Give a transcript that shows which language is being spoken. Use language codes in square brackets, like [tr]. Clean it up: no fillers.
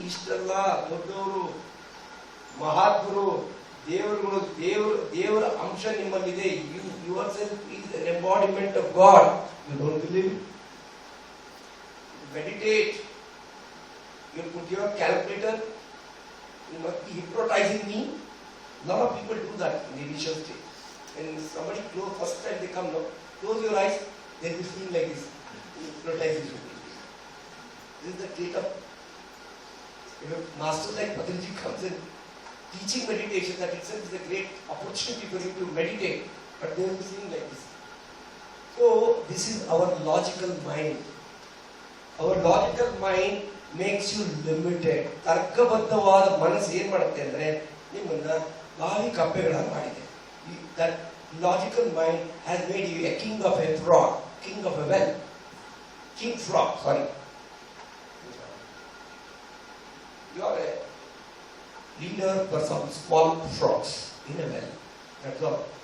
[kn] ಇಷ್ಟೆಲ್ಲ ದೊಡ್ಡವರು, ಮಹಾತ್ಮರು, ದೇವರುಗಳು, ದೇವರ ಅಂಶ ನಿಮ್ಮಲ್ಲಿದೆ. [en] Your self is an embodiment of God. You don't believe it? Meditate. You put your calculator. You must be hypnotizing me. A lot of people do that in the initial stage. When somebody first time they come, no, close your eyes, they will feel like this. Hypnotizing you. This is the state of, master like Patanjali comes in teaching meditation, that itself is a great opportunity for you to meditate, but they will be seeing like this. So this is our logical mind. Our logical mind makes you limited. [kn] ತರ್ಕಬದ್ಧವಾದ ಮನಸ್ಸು ಏನ್ ಮಾಡುತ್ತೆ ಅಂದ್ರೆ ನಿಮ್ಮನ್ನ ಬಾವಿ ಕಪ್ಪೆಗಳಾಗಿ ಮಾಡಿದೆ. [en] That logical mind has made you a king of a frog, king of a well, king frog. Sorry, you are a leader for some small frogs in a well. That's all.